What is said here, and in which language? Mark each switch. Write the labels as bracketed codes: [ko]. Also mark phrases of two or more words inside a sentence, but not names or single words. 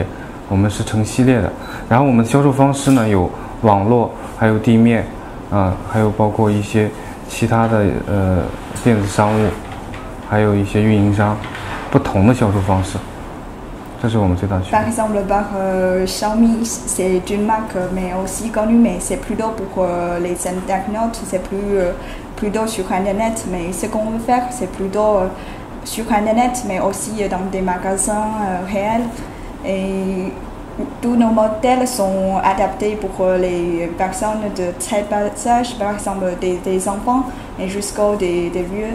[zh] 我们是成系列的，然后我们的销售方式呢有网络，还有地面，还有包括一些其他的电子商务，还有一些运营商，不同的销售方式，这是我们最大的区别。 [fr] Par exemple, Xiaomi, c'est une marque mais aussi connue, mais c'est plutôt pour les internautes, c'est plutôt sur Internet. Mais ce qu'on veut faire, c'est plutôt sur Internet, mais aussi dans des magasins réels. Et tous nos modèles sont adaptés pour les personnes de très bas âge, par exemple des enfants et jusqu'aux des vieux.